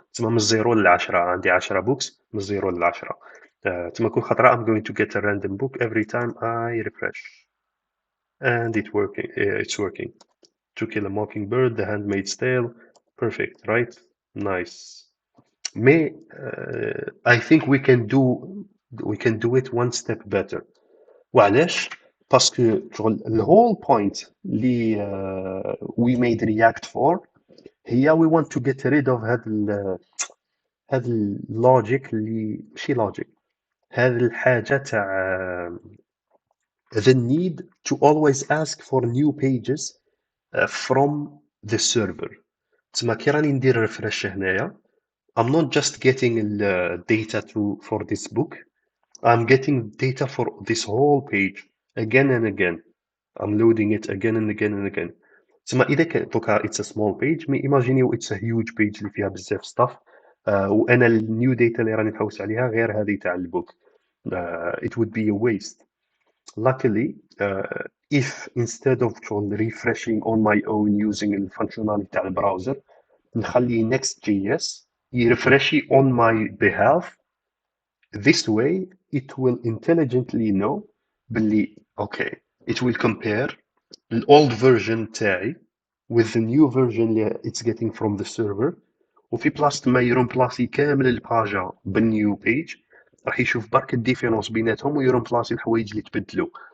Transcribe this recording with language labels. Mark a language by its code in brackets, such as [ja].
[ar] تسمى من 0 ل 10 عندي 10 books من 0 ل 10. تسمى كل خطرة [en] I'm going to get a random book every time I refresh. And it's working. To Kill a Mockingbird, The Handmaid's Tale, perfect, right? Nice. May I think we can do it one step better. [ar] وعلاش؟ باسكو [en] the whole point اللي we made React for هي we want to get rid of هاد [ar] هذا اللوجيك اللي ماشي لوجيك، هذه الحاجة تاع [en] the need to always ask for new pages from the server. [ar] تسمى كي راني ندير ريفرش هنايا [en] I'm not just getting the data for this book, I'm getting data for this whole page again and again. I'm loading it again and again and again. [ar] تسمى إذا كان دوكا [en] it's a small page مي imagine it's a huge page [ar] اللي فيها بزاف [en] stuff. [ar] وأنا النيو داتا اللي راني نحوس عليها غير هذه تاع البوك. [en] It would be a waste. Luckily, if instead of refreshing on my own using [ar] الفانكشناليتي تاع البراوزر نخلي [en] Next.js يرفرشي on my behalf, this way it will intelligently know باللي okay, it will compare the old version [ar] تاعي [en] with the new version [ar] اللي [en] it's getting from the server, [ar] وفي بلاصة ما يرومبلاسي كامل الباجا بالنيو بيج راح يشوف برك الديفيرونس بيناتهم ويرومبلاسي الحوايج اللي تبدلوا.